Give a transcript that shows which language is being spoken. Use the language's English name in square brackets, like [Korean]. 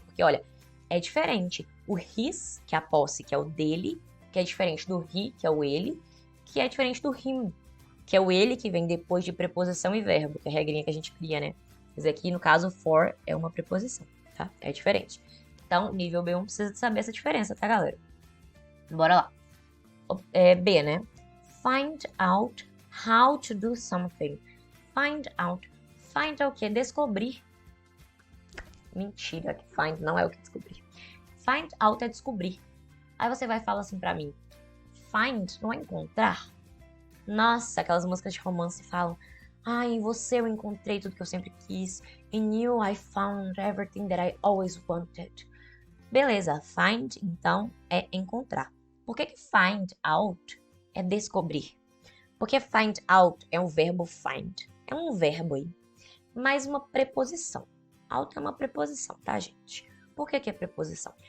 [Portuguese] Porque, olha, é diferente. O his, que é a posse, que é o dele, que é diferente do he, que é o ele, que é diferente do him, que é o ele que vem depois de preposição e verbo, que é a regrinha que a gente cria, né? Mas aqui, no caso, for é uma preposição, tá? É diferente. Então, nível B1 precisa saber essa diferença, tá, galera? Bora lá. B, né? [English] Find out how to do something. [Portuguese] Find out. Find é o quê? Descobrir. Mentira, que find não é o que descobrir. Find out é descobrir. Aí você vai falar assim pra mim. Find não é encontrar? Nossa, aquelas músicas de romance falam. Em você eu encontrei tudo que eu sempre quis. [English] In you I found everything that I always wanted. [Portuguese] Beleza, find, então, é encontrar. Por que find out é descobrir? Porque find out é um verbo find. É um verbo aí. Mais uma preposição. Out é uma preposição, tá, gente? Por que é preposição?